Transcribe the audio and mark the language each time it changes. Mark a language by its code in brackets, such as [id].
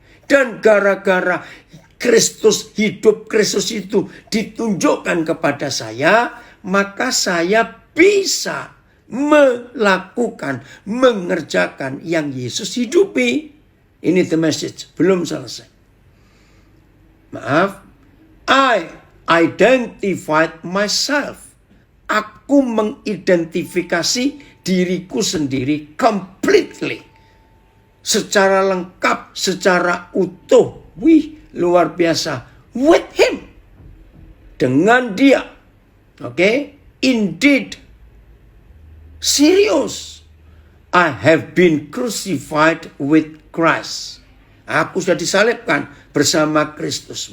[id] Dan gara-gara Kristus, hidup Kristus itu ditunjukkan kepada saya, maka saya bisa melakukan, mengerjakan yang Yesus hidupi. Ini [en] the message, [id] belum selesai. [en] Maaf, I identified myself. [id] Aku mengidentifikasi diriku sendiri completely. Secara lengkap, secara utuh. Wih, luar biasa. [en] With him. [id] Dengan dia. [en] Okay? Indeed. Serious. I have been crucified with Christ. [id] Aku sudah disalibkan bersama Kristus.